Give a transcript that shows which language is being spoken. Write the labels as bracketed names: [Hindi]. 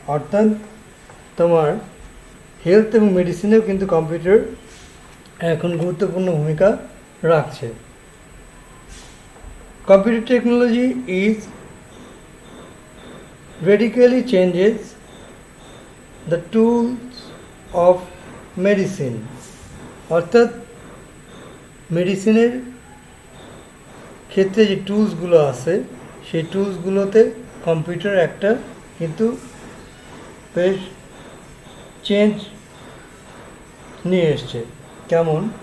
[Bangla] অর্থাৎ তোমার হেলথ এবং মেডিসিনেও কিন্তু কম্পিউটার এখন গুরুত্বপূর্ণ ভূমিকা রাখছে। [English] Computer technology is radically changes the tools of medicine. [Bangla] অর্থাৎ মেডিসিনের ক্ষেত্রে যে টুলসগুলো আছে সেই টুলসগুলোতে কম্পিউটার একটা কিন্তু বেশ চেঞ্জ নিয়ে এসছে। কেমন?